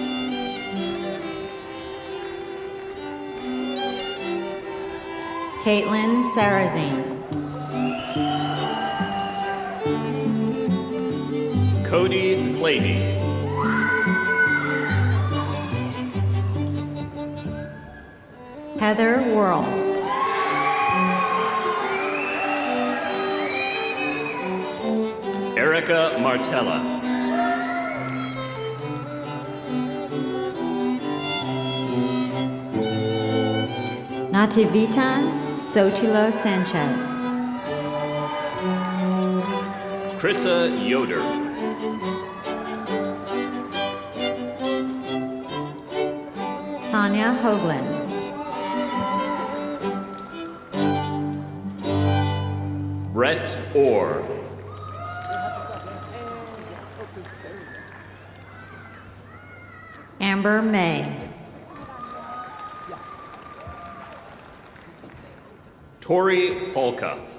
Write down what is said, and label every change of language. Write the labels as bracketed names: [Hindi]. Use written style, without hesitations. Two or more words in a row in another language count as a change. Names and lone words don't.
[English] Caitlin Sarazine. Cody Clady. Heather Worrell. Erica Martella. Nativita Sotilo Sanchez. Krissa Yoder. Sonia Hoagland. Brett Orr. Amber May. Tori Polka.